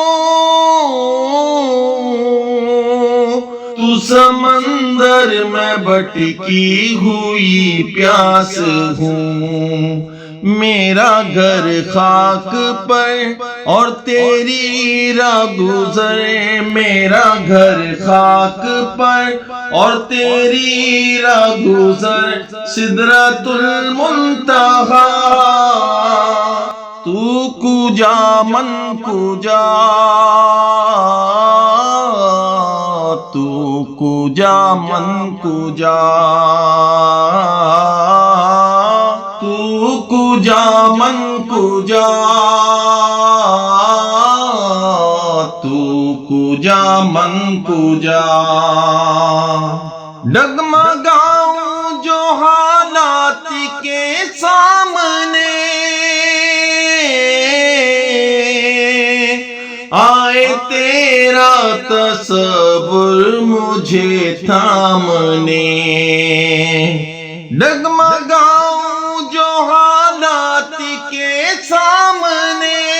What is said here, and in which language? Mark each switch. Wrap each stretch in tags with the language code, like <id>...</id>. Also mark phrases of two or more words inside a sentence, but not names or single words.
<ur>تو سمندر میں بٹکی ہوئی پیاس ہوں، میرا گھر خاک پر اور تیری راہ گزر، میرا گھر خاک پر اور تیری راہ گزر، سدرۃ المنتہا،</ur> <fa>تو کجا من کجا، تو کجا من کجا، تو کجا من کجا، تو کجا من کجا،</fa> <ur>ڈگمگاؤں جو حالات کے سامنے، آئے تیرا تصور مجھے تھامنے، ڈگمگاؤں جو حالات کے سامنے،</ur>